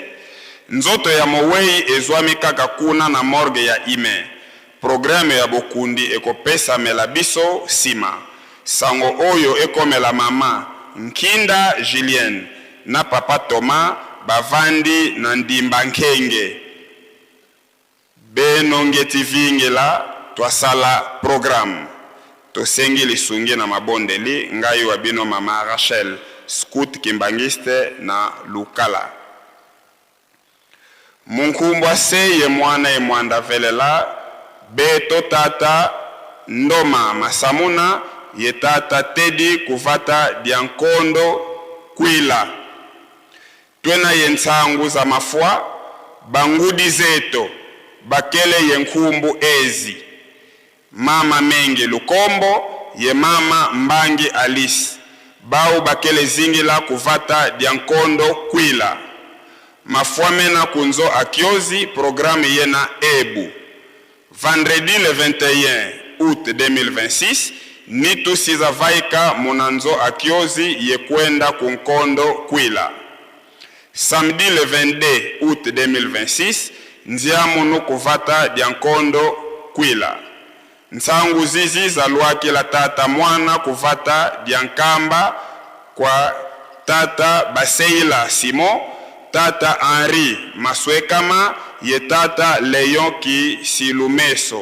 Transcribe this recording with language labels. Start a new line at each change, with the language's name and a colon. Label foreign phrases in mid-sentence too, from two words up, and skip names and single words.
Lingala: Nzoto ya mowei ezwami kaka kuna na morgue ya Ime. Programme ya bokundi ekopesa mela biso sima. Sango oyo ekomela mama Nkinda Julienne na papa Thomas bavandi na ndimba nkenge.
Kongo: Benongeti vingela twasala programme.
Lingala: Tosengi lisungi na mabondeli ngai wa bino mama Rachel
French: scout kimbangiste
Lingala: na Lukala.
Kongo: Munkumbwa seye mwana e mwanda velela beto tata Ndoma Masamuna ye tata Tedi kuvata diankondo kwila. Twena yensangu za mafua bangudi zeto bakele yenkumbu ezi. Mama Menge Lukombo ye mama Mbangi Alice bau bakele zingila kuvata diankondo kwila. Mafuamena kunzo akiozi programme yena ebu.
French: Vendredi le 21 août 2026
Kongo: nitu sizavaika munanzo akiozi ye kwenda kunkondo kwila.
French: Samedi le 22 août 2026
Kongo: nziamunu kuvata diankondo kwila. Nsangu zizi za luaki la tata mwana kuvata diankamba kwa tata Baseila Simon, tata Henri Maswekama ye tata Leon ki Silumeso.